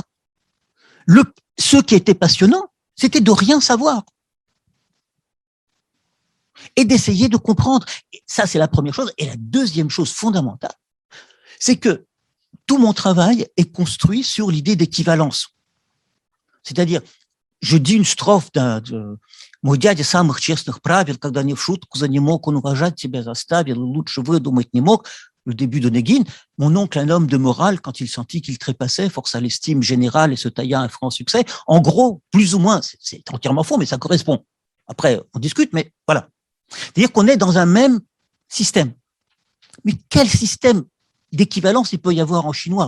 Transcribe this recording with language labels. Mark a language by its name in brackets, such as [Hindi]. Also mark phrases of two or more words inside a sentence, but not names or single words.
[French] Ce qui était passionnant, c'était de rien savoir. Et d'essayer de comprendre. Et ça, c'est la première chose. Et la deuxième chose fondamentale, c'est que tout mon travail est construit sur l'idée d'équivalence. C'est-à-dire, je dis une strophe [Russian] «Мой дядя самых честных правил, когда не в шутку за не мог, он уважать тебя заставил, лучше выдумать не мог». [French] Le début de Néguine, mon oncle, un homme de morale, quand il sentit qu'il trépassait, força l'estime générale et se tailla un franc succès. En gros, plus ou moins, c'est entièrement faux, mais ça correspond. Après, on discute, mais voilà. C'est-à-dire qu'on est dans un même système. Mais quel système d'équivalence il peut y avoir en chinois?